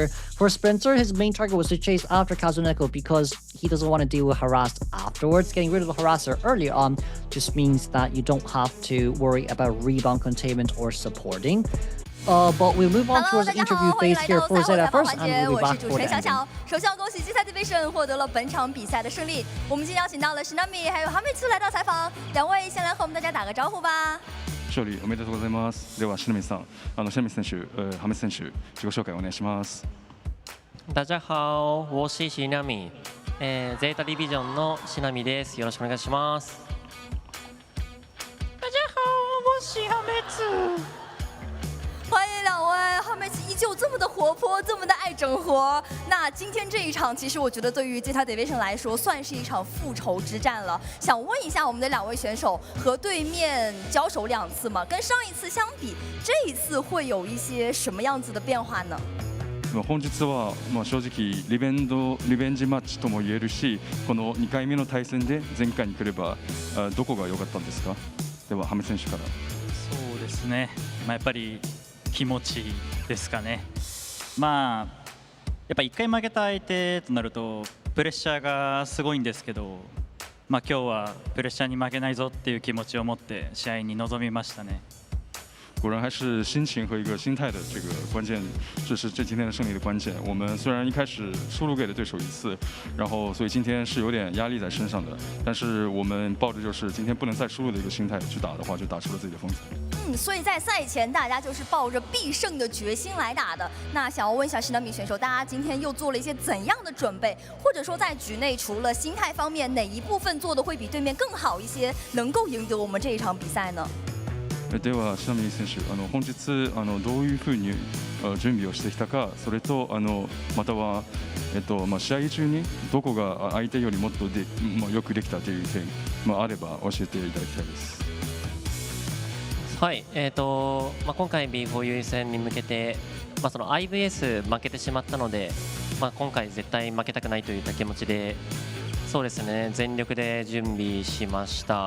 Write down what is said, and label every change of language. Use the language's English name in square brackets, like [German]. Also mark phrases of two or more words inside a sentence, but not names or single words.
[English] For Spencer, his main target was to chase after Kazuneko because he doesn't want to deal with harassed afterwards. Getting rid of the harasser earlier on just means that you don't have to worry about rebound containment or supporting. But we'll move on towards the interview phase here for ZETA first, and we'll be back for the ending. [Chinese] 首先要恭喜ZETA Division 获得了本场比赛的胜利。我们今天邀请到了Shinami还有哈美次来到采访，两位先来和我们大家打个招呼吧。 [Japanese] 勝利おめでとうございます。では、シナミさん、シナミ選手、ハメ選手、自己紹介お願いします。 [Chinese] 大家好，我是 Shinami。 [Japanese] ZETA Division のShinamiです。よろしくお願いします。 [Chinese] 大家好，我是哈美次。欢迎两位，哈美次依旧这么的活泼，这么的爱整活。那今天这一场，其实我觉得对于 ZETA Division 来说，算是一场复仇之战了。想问一下我们的两位选手，和对面交手2次嘛，跟上一次相比，这一次会有一些什么样子的变化呢？ [Japanese] 本日は正直リベンジマッチとも言えるし、この2回目の対戦で前回に来ればどこが良かったんですか？ではハメ選手から。そうですね。やっぱり気持ちですかね。やっぱ1回負けた相手となるとプレッシャーがすごいんですけど、今日はプレッシャーに負けないぞっていう気持ちを持って試合に臨みましたね。 [Chinese] 果然还是心情和一个心态的这个关键，这是今天的胜利的关键。我们虽然一开始输给了对手1次，然后所以今天是有点压力在身上的，但是我们抱着就是今天不能再输的一个心态去打的话，就打出了自己的风采。所以在赛前大家就是抱着必胜的决心来打的。那想要问一下Shinami选手，大家今天又做了一些怎样的准备？或者说在局内除了心态方面，哪一部分做的会比对面更好一些，能够赢得我们这一场比赛呢？ [Japanese] では、シナミ選手、本日どういうふうに準備をしてきたか、それとまたは試合中にどこが相手よりもっとよくできたという点あれば教えていただきたいです。はい、今回 Before You 戦に向けて、その IVS 負けてしまったので、今回絶対負けたくないといった気持ちでそうですね、全力で準備しました。